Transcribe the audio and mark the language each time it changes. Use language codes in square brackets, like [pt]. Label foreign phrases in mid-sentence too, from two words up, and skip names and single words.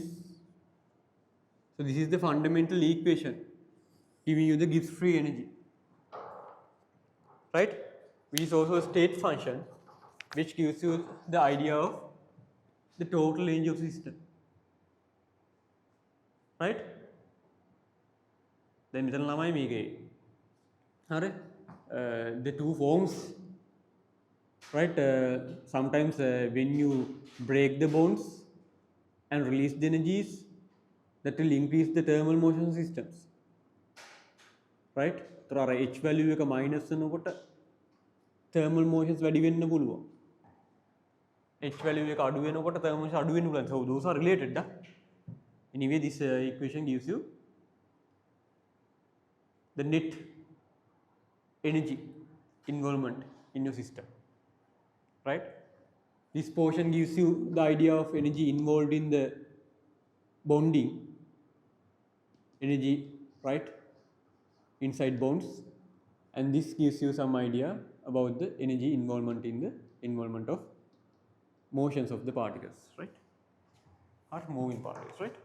[en] So this is the fundamental equation giving you the Gibbs free energy, right, which is also a state function which gives you the idea of the total energy of the system, right. Then [si] මෙතන ළමයි මේකේ හරි [en] the two forms, right, sometimes when you break the bonds and release the energies, that will increase the thermal motion systems, right. [si] तर අර [en] H value [si] එක minus වෙනකොට [en] thermal motions [si] වැඩි වෙන්න පුළුවන්. [en] H value [si] එක අඩු වෙනකොට [en] thermal motions [si] අඩු වෙන්න පුළුවන්. [en] So those are related. Anyway, this equation gives you the net energy involvement in your system, right. This portion gives you the idea of energy involved in the bonding energy, right, inside bonds, and this gives you some idea about the energy involvement in the involvement of motions of the particles, right, or moving particles, right.